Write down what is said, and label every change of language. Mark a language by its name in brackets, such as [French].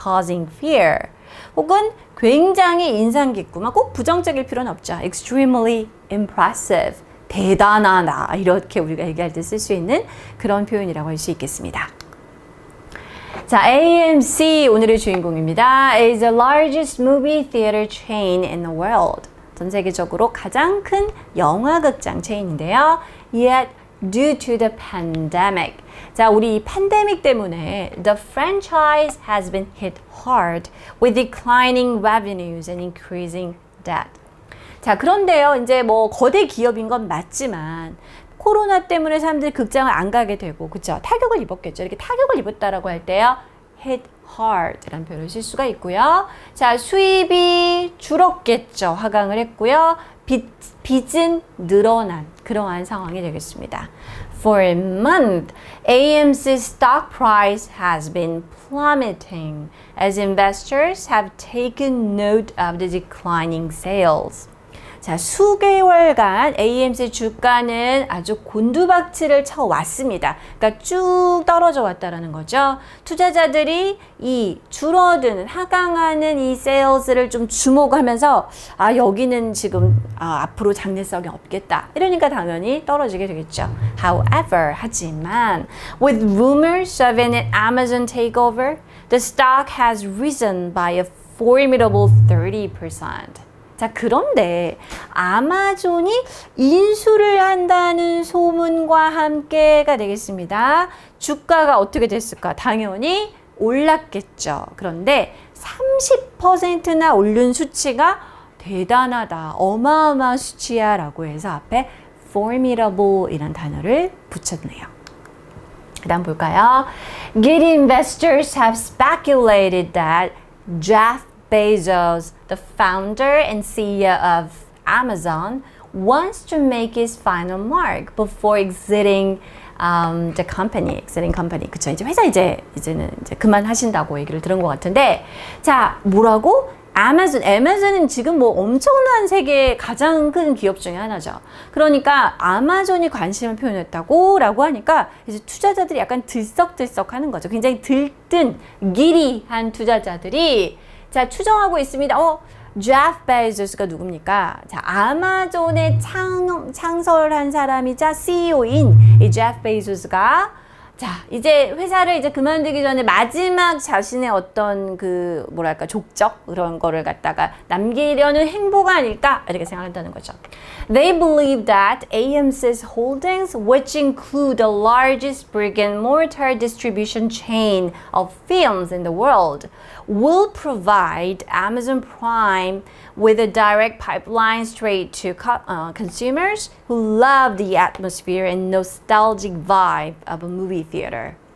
[English] causing fear. [Korean] 혹은 굉장히 인상 깊구만, 꼭 부정적일 필요는 없죠. [English] extremely impressive. [Korean] 대단하다, 이렇게 우리가 얘기할 때 쓸 수 있는 그런 표현이라고 할 수 있겠습니다. 자, AMC 오늘의 주인공입니다. [English] is the largest movie theater chain in the world. [Korean] 전 세계적으로 가장 큰 영화극장 체인인데요. [English] Yet due to the pandemic. [Korean] 자, 우리 이 팬데믹 때문에 [English] the franchise has been hit hard with declining revenues and increasing debt. [Korean] 자, 그런데요, 이제 뭐 거대 기업인 건 맞지만 코로나 때문에 사람들이 극장을 안 가게 되고, 그쵸? 타격을 입었겠죠. 이렇게 타격을 입었다라고 할 때요, [English] hit hard [Korean] 라는 표현을 쓸 수가 있고요. 자, 수입이 줄었겠죠. 하강을 했고요. 빚은 늘어난 그러한 상황이 되겠습니다. [English] For a month, AMC's stock price has been plummeting as investors have taken note of the declining sales. [Korean] 자, 수개월간 AMC 주가는 아주 곤두박질을 쳐왔습니다. 그러니까 쭉 떨어져 왔다라는 거죠. 투자자들이 이 줄어드는, 하강하는 이 세일즈를 좀 주목하면서 아, 여기는 지금 앞으로 장래성이 없겠다. 이러니까 당연히 떨어지게 되겠죠. [English] However, [Korean] 하지만 [English] with rumors of an Amazon takeover, the stock has risen by a formidable 30%. [Korean] 자, 그런데 아마존이 인수를 한다는 소문과 함께가 되겠습니다. 주가가 어떻게 됐을까? 당연히 올랐겠죠. 그런데 30%나 오른 수치가 대단하다, 어마어마한 수치야 라고 해서 앞에 formidable 이란 단어를 붙였네요. 그 다음 볼까요? [English] Good investors have speculated that Jeff Bezos, the founder and CEO of Amazon, wants to make his final mark before exiting the company. [Korean] 그쵸? 이제 회사 이제는 그만하신다고 얘기를 들은 것 같은데, 자, 뭐라고? 아마존은 지금 뭐 엄청난 세계의 가장 큰 기업 중에 하나죠. 그러니까 아마존이 관심을 표현했다고 라고 하니까 이제 투자자들이 약간 들썩들썩 하는 거죠. 굉장히 들뜬, 기리한 투자자들이 자, 추정하고 있습니다. 제프 베조스가 누굽니까? 자, 아마존의 창설한 사람이자 CEO인 이 제프 베조스가 자, 이제 회사를 이제 그만두기 전에 마지막 자신의 어떤 그 뭐랄까 족적 그런 거를 갖다가 남기려는 행보가 아닐까 이렇게 생각한다는 거죠. [English] They believe that AMC's holdings, which include the largest brick-and-mortar distribution chain of films in the world, will provide Amazon Prime with a direct pipeline straight to consumers who love the atmosphere and nostalgic vibe of a movie theater.